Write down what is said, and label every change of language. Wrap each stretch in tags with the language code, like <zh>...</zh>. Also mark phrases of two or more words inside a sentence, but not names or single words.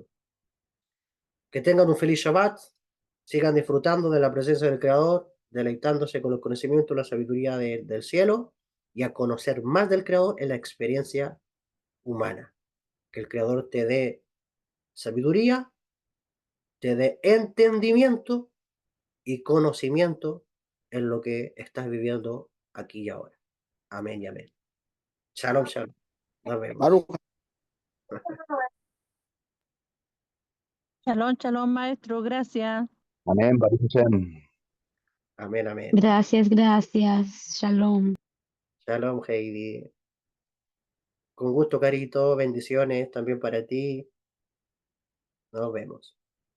<es>Que tengan un feliz Shabbat, sigan disfrutando de la presencia del Creador, deleitándose con el conocimiento y la sabiduría del cielo y a conocer más del Creador en la experiencia humana. Que el Creador te dé sabiduría, te dé entendimiento y conocimiento en lo que estás viviendo aquí y ahora. Amén y amén.</es> <he>שלום, שלום.</he> <es>Nos vemos. Baruch.</es> <he>שלום, שלום,</he> <es>maestro, gracias. Amén,</es> <he>ברוך השם.</he> <es>Amén, amén. Gracias, gracias. Shalom. Shalom, Heidi. Con gusto, Carito. Bendiciones también para ti. Nos vemos.</es>